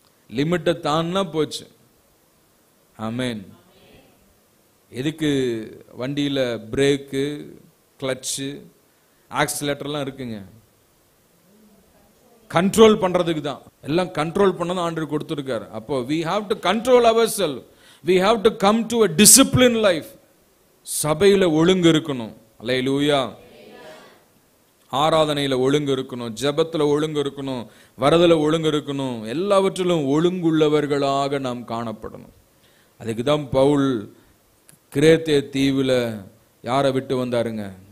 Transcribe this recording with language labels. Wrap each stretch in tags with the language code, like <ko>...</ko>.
<ta>லிமிட்டை தாண்டினா போச்சு. ஆமென். எதுக்கு வண்டியில பிரேக்கு, கிளட்சு, ஆக்சிலேட்டர்லாம் இருக்குங்க? கண்ட்ரோல் பண்றதுக்கு தான். எல்லாம் கண்ட்ரோல் பண்ணதான் ஆண்டவர் கொடுத்திருக்காரு. அப்போ</ta> <en>we have to control ourselves, we have to come to a disciplined life.</en> <ta>சபையில ஒழுங்கு இருக்கணும். அல்லேலூயா. ஆராதனையில ஒழுங்கு இருக்கணும், ஜெபத்துல ஒழுங்கு இருக்கணும், வரதுல ஒழுங்கு இருக்கணும். எல்லாவற்றிலும் ஒழுங்குள்ளவர்களாக நாம் காணப்படணும். அதுக்கு தான் பவுல் கிரேத்தே தீவுல யாரை விட்டு வந்தாருங்க?</ta>